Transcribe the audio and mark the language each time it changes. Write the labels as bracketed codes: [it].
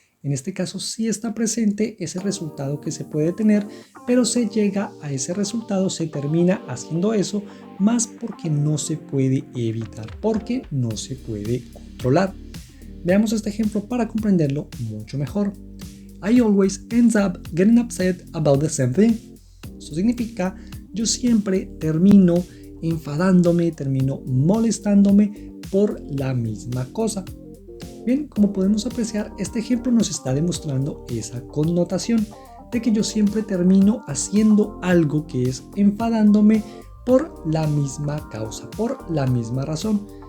[es] En este caso sí está presente ese resultado que se puede tener, pero se llega a ese resultado, se termina haciendo eso, más porque no se puede evitar, porque no se puede controlar. Veamos este ejemplo para comprenderlo mucho mejor. [en] I always end up getting upset about the same thing. [es] Esto significa yo siempre termino enfadándome, termino molestándome por la misma cosa. Bien, como podemos apreciar, este ejemplo nos está demostrando esa connotación de que yo siempre termino haciendo algo que es enfadándome por la misma causa, por la misma razón.